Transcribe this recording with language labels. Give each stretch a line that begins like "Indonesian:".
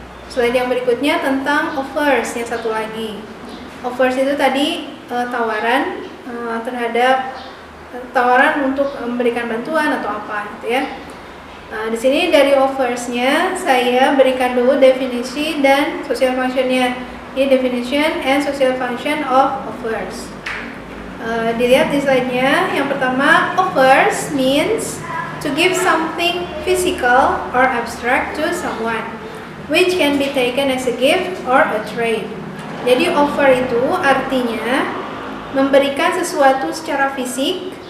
Indonesian: Slide yang berikutnya tentang offers, yang satu lagi. Offers itu tadi tawaran terhadap tawaran untuk memberikan bantuan atau apa, gitu ya. Nah, di sini dari offersnya saya berikan dulu definisi dan social functionnya.
English: Ini definition and social function of offers.
Indonesian: Dilihat di slide-nya.
English: Yang pertama, offers means to give something physical or abstract to someone, which can be taken as a gift or a trade.
Indonesian: Jadi offer itu artinya memberikan sesuatu secara fisik.